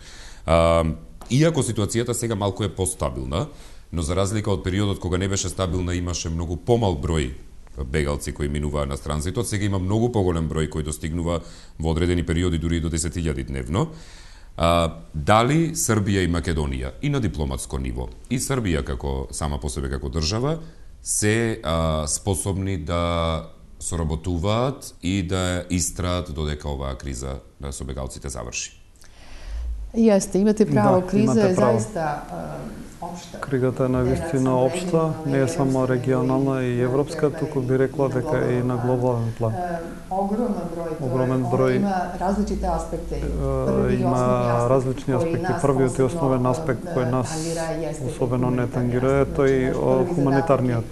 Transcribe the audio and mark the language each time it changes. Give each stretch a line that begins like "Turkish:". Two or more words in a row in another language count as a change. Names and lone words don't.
Macedonian: Иако ситуацијата сега малку е постабилна, но за разлика од периодот кога не беше стабилна, имаше многу помал број бегалци кои минуваа на транзитот, сега има многу поголем број кој достигнува во одредени периоди дури и до 10.000 дневно. Дали Србија и Македонија и на дипломатско ниво, и Србија како сама по себе како држава, се способни да соработуваат и да истраат додека оваа криза со бегалците заврши?
Serbian: Jeste, imate pravo, kriza je zaista opšta.
Macedonian: Кризата е навистина општа, не е само регионална и европска, туку би рекла дека е и на глобален план. Огромен број има различите аспекти. Има различни аспекти. Првиот и основен аспект кој нас особено не тангира е тој хуманитарниот.